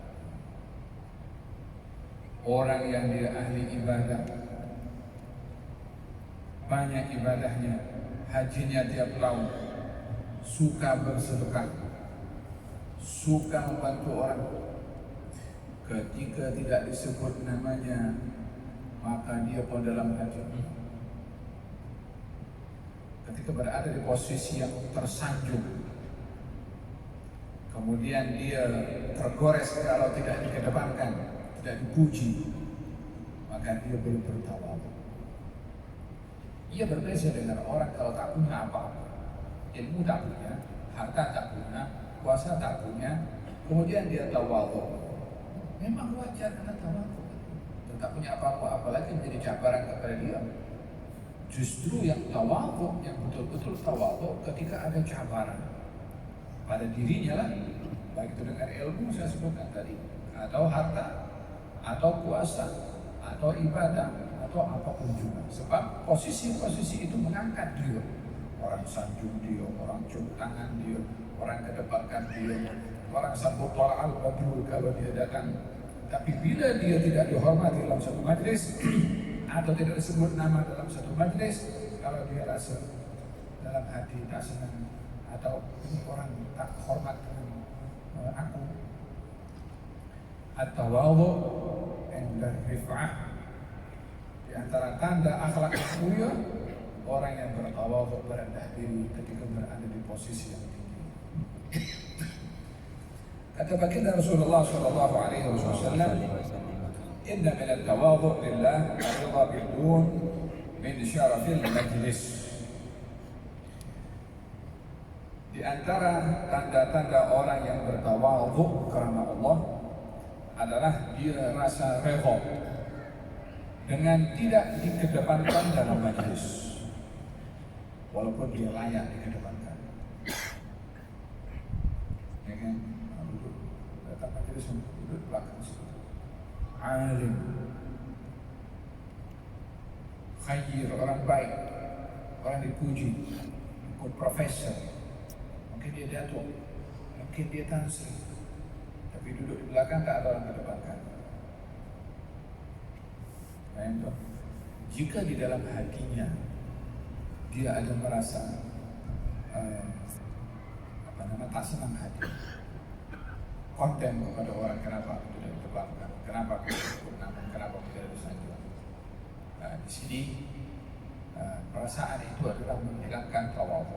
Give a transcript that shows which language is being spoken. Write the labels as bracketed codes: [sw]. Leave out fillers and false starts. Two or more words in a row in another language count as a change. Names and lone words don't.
[id] Orang yang dia ahli ibadah, banyak ibadahnya, hajinya tiap tahun, suka bersedekah, suka membantu orang, ketika tidak disebut namanya, maka dia pun dalam hati. Ketika berada di posisi yang tersanjung, kemudian dia tergores kalau tidak dikedepankan, tidak dipuji, maka dia belum bertawadhu. [ms] Ia berbeza dengan orang kalau tak punya apa-apa, ilmu tak punya, harta tak punya, kuasa tak punya, kemudian dia tawadhu. Memang wajar karena tawadhu, tak punya apa-apa, apalagi menjadi cabaran kepada dia. Justru yang tawadhu, yang betul-betul tawadhu, ketika ada cabaran pada dirinya lah, baik itu dengan ilmu saya sebutkan tadi, atau harta, atau kuasa, atau ibadah, atau apapun juga. Sebab posisi-posisi itu mengangkat dia. Orang sanjung dia, orang cium tangan dia, orang kedepankan dia, orang sambut [ar] طلع البدر [ms] kalau dia datang. Tapi bila dia tidak dihormati dalam satu majlis atau tidak disebut nama dalam satu majlis, kalau dia rasa dalam hati tak senang atau ini orang tak hormat dengan aku, [ar] التواضع عند الرفعة, [ms] di antara tanda akhlak yang mulia, orang yang bertawadhu, berendah diri ketika berada di posisi yang tinggi. Kata baginda Rasulullah [ar] صلى الله عليه وسلم, إن من التواضع لله الرضا بالدون من شرف المجلس. [ms] Di antara tanda-tanda orang yang bertawadhu karena Allah adalah dia rasa redha dengan tidak dikedepankan dalam majlis, walaupun dia layak dikedepankan. Ya kan? Datang majlis duduk belakang situ. Alim, khair, orang baik, orang dipuji, ikut profesor, mungkin dia datuk, mungkin dia tan sri, tapi duduk di belakang tak ada orang kedepankan. Nah, jika di dalam hatinya dia ada merasa tak senang hati, konten kepada orang, kenapa tidak diterbangkan, kenapa tidak disebut nama, kenapa tidak disanjung, di sini perasaan itu adalah menghilangkan tawadhu.